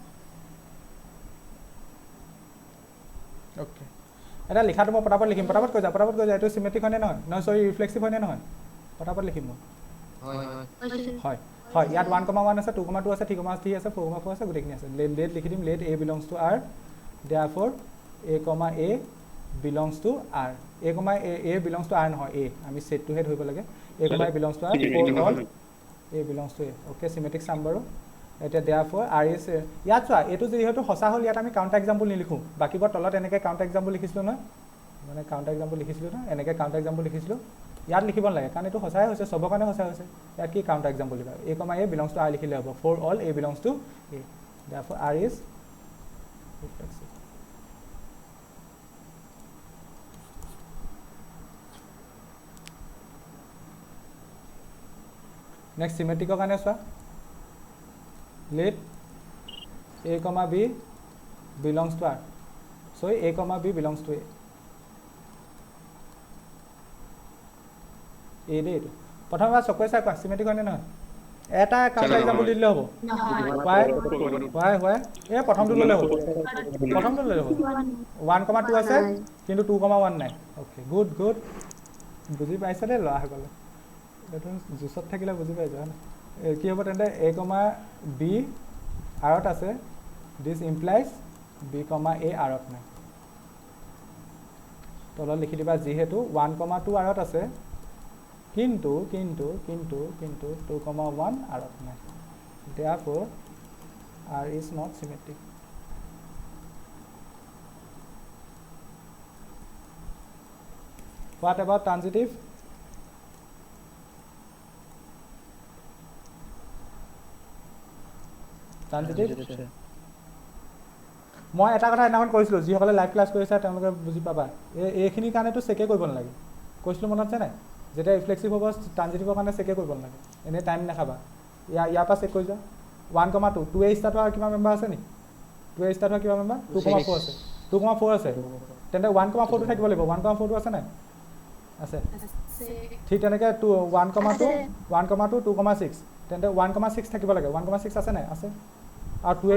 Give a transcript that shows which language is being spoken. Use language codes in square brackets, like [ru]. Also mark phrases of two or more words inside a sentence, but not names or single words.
[as] অ'কে এটা লিখাটো মই পটাপট লিখিম পটাপট কৈ যা এইটো চিমেট্ৰিক হয়নে নহয় চৰি ৰিফ্লেক্সিভ হয়নে নহয় পটাপট লিখিম মই হয় ইয়াত 1, 1 আছে 2, 2 আছে 3, 3 আছে 4, 4 আছে গোটেইখিনি আছে লেট লিখি দিম লেট a [en] belongs to r therefore a belongs to r a belongs to r নহয় a [as] আমি সেটটোহে ধৰিব লাগে [en] a belongs to r for all a belongs to a [as] অ'কে চিমেট্ৰিক চাম বাৰু এতিয়া [en] therefore r is [as] ইয়াত চোৱা এইটো যিহেতু সঁচা হ'ল ইয়াত আমি [en] counter example [as] নিলিখোঁ বাকীবোৰ তলত এনেকৈ [en] counter example [as] লিখিছিলোঁ নহয় মানে [en] counter example [as] লিখিছিলোঁ নহয় এনেকৈ [en] counter example [as] লিখিছিলোঁ ইয়াত লিখিব নালাগে কাৰণ এইটো সঁচাই হৈছে চবৰ কাৰণে সঁচা হৈছে ইয়াত কি [en] counter example [as] লিখা [en] a belongs to r [as] লিখিলে হ'ব [en] for all a belongs to a therefore r is reflexive [as] নেক্সট চিমেট্ৰিকৰ কাৰণে চোৱা [en] let a, b belongs to r so a, b belongs to a [as] এই দেই এইটো প্ৰথমবাৰ চকুৱে চাই কোৱা চিমেট্ৰিক হয়নে নহয় এটা [en] counter example [as] দিলে হ'ব হয় এই প্ৰথমটো ল'লে হ'ব 1, 2 আছে কিন্তু 2, 1 নাই [en] okay good [as] বুজি পাইছে দেই ল'ৰাসকলে এইটো জুচত থাকিলে বুজি পাইছে হয় কি হ'ব তেন্তে a, b আৰত আছে [en] this implies [as] b, a আৰত নাই তলত লিখি দিবা যিহেতু 1, 2 আৰত আছে কিন্তু 2, 1 আৰত নাই [en] therefore r is not symmetric what about transitive [as] মই এটা কথা এনাউন্স কৰিছিলোঁ যিসকলে [en] live class [as] কৰিছে তেওঁলোকে বুজি পাবা এইখিনিৰ কাৰণেতো চেকে কৰিব নালাগে কৈছিলোঁ মনত আছে নাই যেতিয়া ৰিফ্লেক্সিভ হ'ব ট্ৰানজিটিভৰ কাৰণে চেকে কৰিব নালাগে এনেই টাইম নাখাবা ইয়াৰ পৰা চেক কৰি যোৱা 1, 2 2a ষ্টাৰ্ট হোৱা কিমান মেম্বাৰ আছে নি 2a ষ্টাৰ্ট হোৱা কিমান মেম্বাৰ 2,4 আছে 2,4 আছে তেন্তে 1,4টো থাকিব লাগিব 1,4টো আছে নাই আছে ঠিক তেনেকৈ 1, 2 2,6 তেন্তে 1,6 থাকিব লাগে 1,6 আছে নাই আছে আৰু 2a